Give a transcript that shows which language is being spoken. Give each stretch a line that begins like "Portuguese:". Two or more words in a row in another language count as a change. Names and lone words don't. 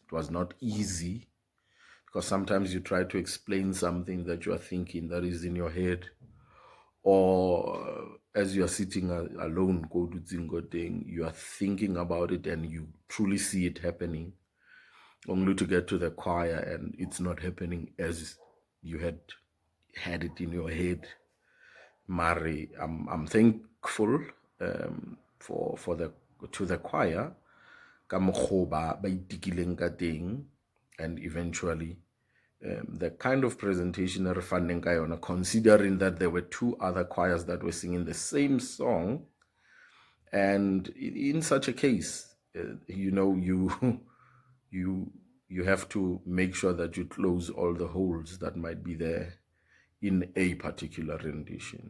English: It was not easy because sometimes you try to explain something that you are thinking that is in your head, or as you are sitting alone, go to Zingoting, you are thinking about it and you truly see it happening, only to get to the choir and it's not happening as you had it in your head. Mari, I'm thankful for the choir,
Southern Sotho: ka mokgwa ba itikileng ka teng,
English: and eventually the kind of presentation
Southern Sotho: re faneng ka yona,
English: considering that there were two other choirs that were singing the same song, and in such a case, you have to make sure that you close all the holes that might be there in a particular rendition.